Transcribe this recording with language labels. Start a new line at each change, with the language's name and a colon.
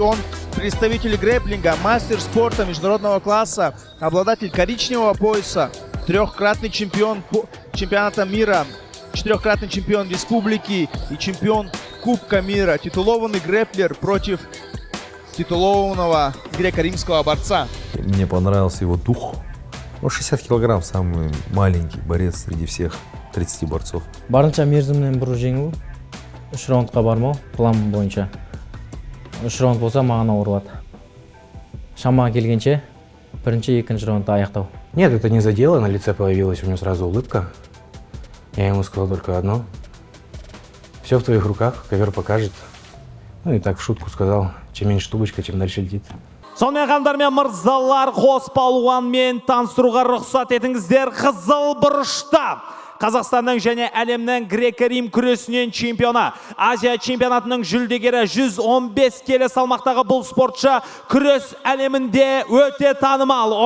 Russian: Он представитель грэпплинга, мастер спорта международного класса, обладатель коричневого пояса, трехкратный чемпион чемпионата мира, четырехкратный чемпион республики и чемпион Кубка мира, титулованный грэпплер против титулованного греко-римского борца. Мне понравился его дух. Он 60 килограмм, самый маленький борец среди всех 30 борцов.
Kazakh: Барынша мерзімнен бұрын жеңу, 3 раундқа бармау, план бойынша. 3 раунд болса маған ауыр болады. Шамаға келгенше, бірінші, екінші раундта аяқтау.
Russian: Нет, это не задело, на лице появилась у него сразу улыбка. Я ему сказал только одно. Все в твоих руках, ковер покажет. Ну и так в шутку сказал, чем меньше тубочка, чем дальше летит.
Kazakh: Сонымен ханымдар мен мырзалар, қос палуанмен таныстыруға рұқсат етіңіздер. Қызыл бұрышта Қазақстанның және әлемнің грек-рим күресінен чемпионы, Азия чемпионатының жүлдегері 115 келі салмақтағы бұл спортшы күрес әлемінде өте танымал.